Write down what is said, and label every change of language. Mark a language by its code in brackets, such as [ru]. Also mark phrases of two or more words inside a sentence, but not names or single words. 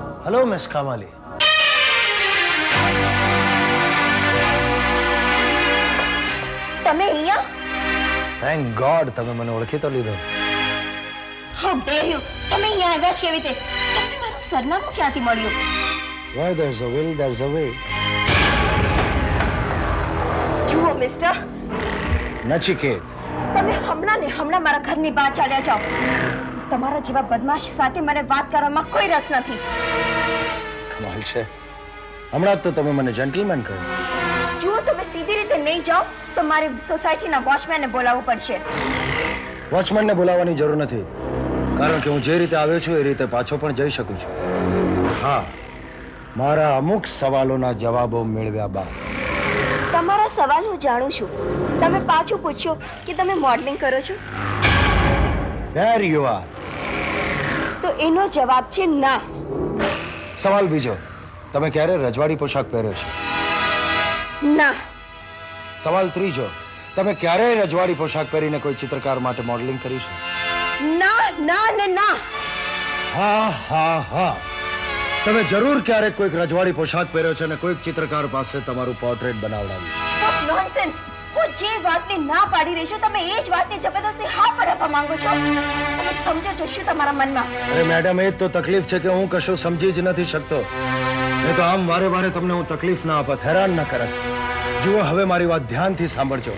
[en] Hello Miss કામાલી. [gu] તમે અહીંયા? [en] thank God [gu] તમે મને ઓળખી તો લીધો. [en] How dare you! [gu] તમે અહીંયા આવ્યા જ કેવી રીતે? તમને મારું સરનામું ક્યાંથી મળ્યું? [en] Where there's a will, there's a way. [gu] જુઓ મિસ્ટર, નચિકેત, તમે હમણાં ને હમણાં મારા ઘરની બહાર ચાલ્યા જાઓ. તમારા જેવા બદમાશ સાથે મને વાત કરવામાં કોઈ રસ નથી. કમાલ છે. હમણાં જ તો તમે મને જેન્ટલમેન કહ્યું. જુઓ, તમે સીધી રીતે નહીં જાઓ તો મારે સોસાયટીના વોચમેનને બોલાવવું પડશે. વોચમેનને બોલાવવાની જરૂર નથી, કારણ કે હું જે રીતે આવ્યો છું એ રીતે પાછો પણ જઈ શકું છું. હા, મારા અમુક સવાલોના જવાબો મેળવ્યા બાદ. તમારા સવાલ હું જાણું છું. તમે પાછું પૂછ્યું કે તમે મોડલિંગ કરો છો, [en] There you are. [gu] તો એનો જવાબ છે ના. સવાલ બીજો, તમે ક્યારે રજવાડી પોશાક પહેર્યો છે? ના. સવાલ ત્રીજો, તમે ક્યારેય રજવાડી પોશાક પહેરીને કોઈ ચિત્રકાર માટે મોડલિંગ કરી છે? ના ના ને ના. હા હા હા, તમે જરૂર ક્યારેક કોઈક રજવાડી પોશાક પહેર્યો છે અને કોઈક ચિત્રકાર પાસે તમારું પોર્ટ્રેટ બનાવડાવ્યું છે. [en] What nonsense! [gu] હું જે વાતને ના પાડી રહી છું, તમે એ જ વાતને જબરદસ્તી હા પાડવા માંગો છો. તમે સમજો છો શું તમારા મનમાં? અરે મેડમ, એ જ તો તકલીફ છે કે હું કશું સમજી જ નથી શકતો. નહીં તો આમ વારે વારે તમને હું તકલીફ ના આપત, હેરાન ના કરત. જુઓ, હવે મારી વાત ધ્યાનથી સાંભળજો.